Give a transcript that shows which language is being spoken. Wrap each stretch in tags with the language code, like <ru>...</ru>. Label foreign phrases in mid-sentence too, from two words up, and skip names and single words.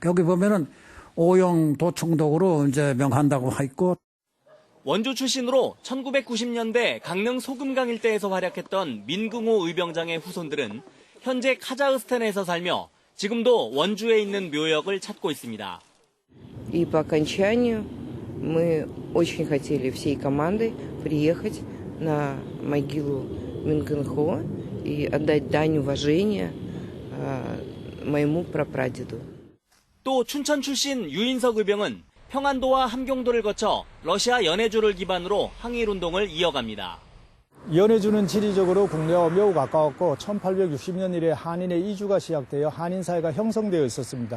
<ko>여기 보면은 오영 도청독으로 이제 명한다고 있고. 원주 출신으로 1990년대 강릉 소금강 일대에서 활약했던 민궁호 의병장의 후손들은 현재 카자흐스탄에서 살며 지금도 원주에 있는 묘역을 찾고 있습니다.</ko> <ru>И по окончанию мы очень хотели всей командой приехать на могилу Минкин-Хо и отдать дань уважения моему прапрадеду.</ru> <ko>또 춘천 출신 유인석 의병은 평안도와 함경도를 거쳐 러시아 연해주를 기반으로 항일운동을 이어갑니다. 연해주는 지리적으로 국내와 매우 가까웠고 1860년 이래 한인의 이주가 시작되어 한인사회가 형성되어 있었습니다.</ko>